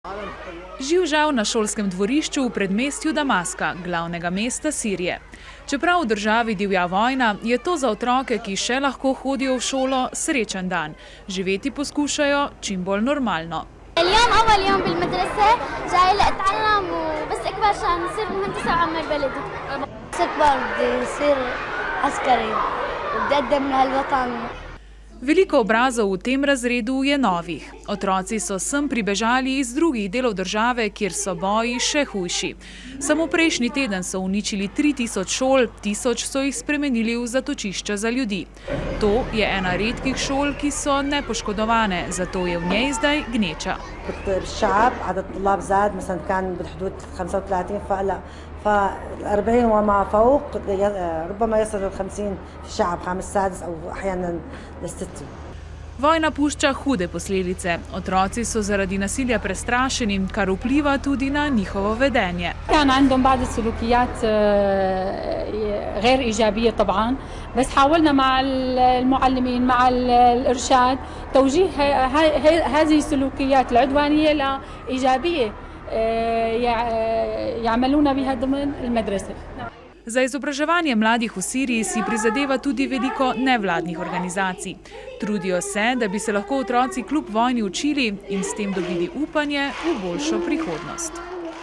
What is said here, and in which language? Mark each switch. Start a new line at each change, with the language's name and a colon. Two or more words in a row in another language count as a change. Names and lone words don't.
Slovenian: Živžav na šolskem dvorišču v predmestju Damaska, glavnega mesta Sirije. Čeprav v državi divja vojna, je to za otroke, ki še lahko hodijo v šolo, srečen dan. Živeti poskušajo čim bolj normalno.
Arabic: اليوم أول يوم بالمدرسة جاي لأتعلم وبس أكبر عشان نصير مهندسة وأعمر بلدي. بس أكبر بدي أصير عسكري وبدي أقدم لهالوطن.
Slovenian: Veliko obrazov v tem razredu je novih. Otroci so sem pribežali iz drugih delov države, kjer so boji še hujši. Samo prejšnji teden so uničili 3000 šol, 1000 so jih spremenili v zatočišča za ljudi. To je ena redkih šol, ki so nepoškodovane, zato je v njej zdaj gneča.
Arabic: الشعب عدد الطلاب زاد مثلا كان بحدود 35 ف40 وما فوق ربما يصل ل 50 في الشعب 5/6 او احيانا ل6.
Slovenian: Vojna pušča hude posledice. Otroci so zaradi nasilja prestrašeni, kar vpliva tudi na njihovo vedenje.
Arabic: كان عندهم بعض السلوكيات غير إيجابية طبعا، بس حاولنا مع المعلمين مع الإرشاد توجيه هذه السلوكيات العدوانية لإيجابية يعملون بها ضمن المدرسة.
Slovenian: Za izobraževanje mladih v Siriji si prizadeva tudi veliko nevladnih organizacij. Trudijo se, da bi se lahko otroci kljub vojni učili in s tem dobili upanje v boljšo prihodnost.